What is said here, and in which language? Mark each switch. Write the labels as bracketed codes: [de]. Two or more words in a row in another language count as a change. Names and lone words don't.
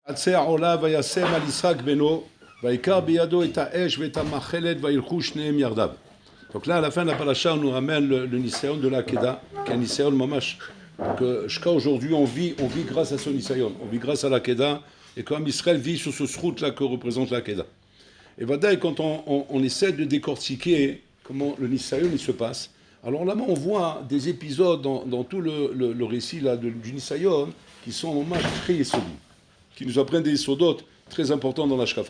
[he] עצי העולה וישם על יצחק בנו, ויקר בידו את האש ואת המחלת וילכו שניהם יחדיו. [fr] Donc là, à la fin de la paracha, on nous ramène le Nisayon de la Keda, qui est un [he] ניסיון ממש, [fr] que jusqu'à aujourd'hui, on vit grâce à ce Nisayon, on vit grâce à la Keda, et comme Israël vit sur ce route-là que représente la Keda. Et Vadaï, quand on essaie de décortiquer comment le Nisayon il se passe, alors là-bas, on voit des épisodes dans tout le récit là, du Nisayon qui sont en mamash très yesodi, qui nous apprennent des yesodot très importants dans la Shkafa.